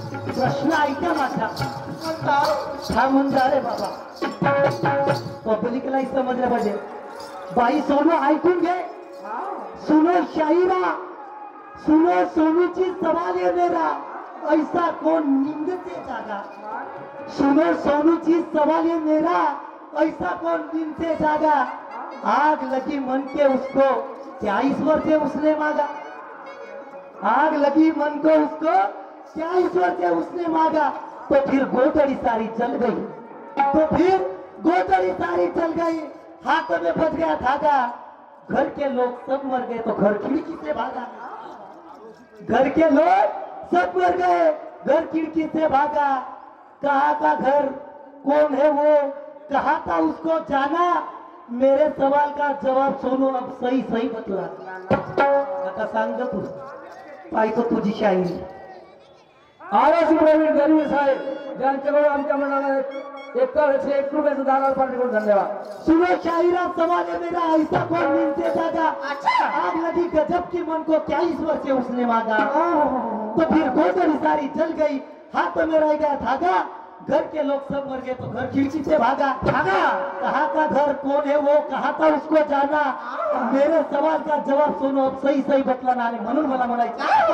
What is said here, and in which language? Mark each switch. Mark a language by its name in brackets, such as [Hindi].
[Marathi] प्रश्न ऐका माझा हा म्हणता रे बाबा पब्लिकला समजलं पाहिजे बाई सोनू ऐकून घे सुनो शाहिरा सुनो सोनूची सवाल आहे मेरा [Hindi] ऐसा कौन नींद से जागा। सुनो सोनू जी सवाल ये मेरा, ऐसा कौन नींद से जागा। आग लगी मन के उसको क्या ईश्वर से उसने मांगा। आग लगी मन को उसको क्या ईश्वर से उसने मांगा। तो फिर गोदड़ी सारी जल गई, तो फिर गोदड़ी सारी जल गई, हाथ में बच गया धागा। घर के लोग सब मर गए तो घर खिड़की से भागा। घर के लोग सब मर गए, घर खिड़की से भागा। कहाँ का घर, कौन है वो, कहा था उसको जाना। मेरे सवाल का जवाब सोनू अब सही सही बतला। [Marathi] आता सांग तू पाहितो तुझी शायरी। आरसी प्रवीण गरवी साहेब ज्यांच्याकडून आमच्या मनाला 1 रुपयाचं दान अर्पण करून धन्यवाद। [Hindi] सुनो शायरा सवाल है मेरा, ऐसा कौन नींद से जागा। अच्छा। आग लगी गजब की मन को क्या ईश्वर से उसने मांगा। तो फिर गोदड़ी सारी जल गई, हाथ में रह गया धागा। घर के लोग सब मर गए तो घर खिड़की से भागा। कहा का घर, कौन है वो, कहा था उसको जाना। मेरे सवाल का जवाब सुनो अब सही सही बतलाना [Marathi] आले म्हणून मला म्हणायचं।